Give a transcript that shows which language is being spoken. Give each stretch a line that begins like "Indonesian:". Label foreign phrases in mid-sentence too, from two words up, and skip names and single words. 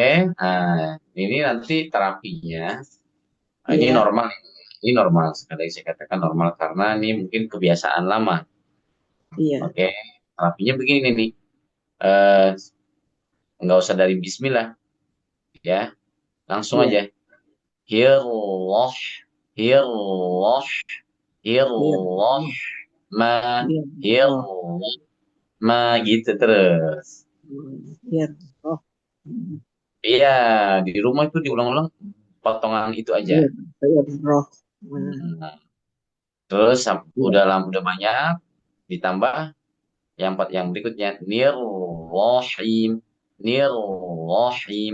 Indonesian: Nah, ini nanti terapinya. Ini Iya. normal. Ini normal. Sekali saya katakan normal karena ini mungkin kebiasaan lama. Iya. Oke. Terapinya begini nih. Eh, nggak usah dari bismillah. Ya. Langsung Iya. aja. Hirloh. Hirloh. Hirloh. Ma. Hirloh. Ma gitu terus. Hirroh. Iya, di rumah itu diulang-ulang potongan itu aja. Hirroh. Nah, terus udah banyak ditambah yang berikutnya nirrohim, nirrohim.